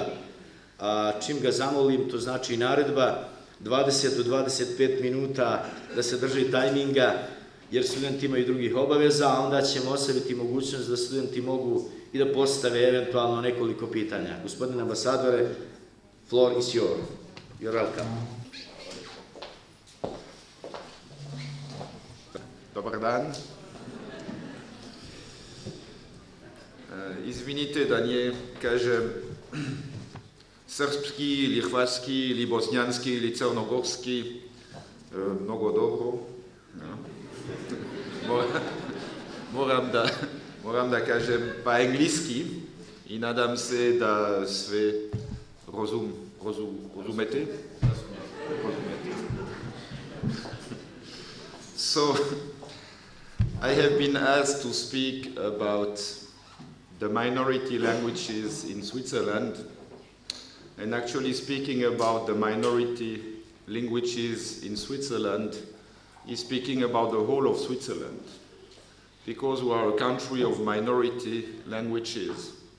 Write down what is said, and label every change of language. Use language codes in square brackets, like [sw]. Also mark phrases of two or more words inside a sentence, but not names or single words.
[sr] Čim ga zamolim, to znači naredba, 20 do 25 minuta da se drži tajminga, jer studenti imaju drugih obaveza, a onda ćemo ostaviti mogućnost da studenti mogu i da postave eventualno nekoliko pitanja. Gospodine ambasadore, [en] floor is yours. You're welcome. [sr] Dobar dan. Izvinite da nije, kažem, srpski ili hrvatski ili bosnjanski ili crnogorski mnogo dobro. Moram da kažem pa engleski i nadam se da sve razumete. [en] So, I have been asked to speak about the minority languages in Switzerland, and actually speaking about the minority languages in Switzerland is speaking about the whole of Switzerland, because we are a country of minority languages.